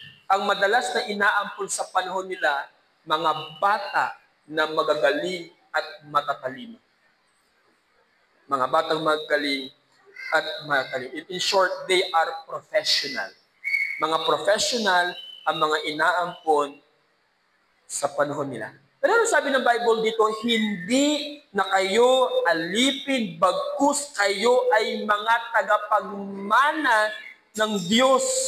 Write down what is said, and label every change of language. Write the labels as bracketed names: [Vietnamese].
[Filipino] Ang madalas na inaampun sa panahon nila, mga bata na magagaling at matatalino. Mga batang magaling at matatalino. [English] In short, they are professional. [Filipino] Mga professional ang mga inaampon sa panahon nila. Pero ano sabi ng Bible dito? Hindi na kayo alipin, bagkus kayo ay mga tagapagmana ng Diyos.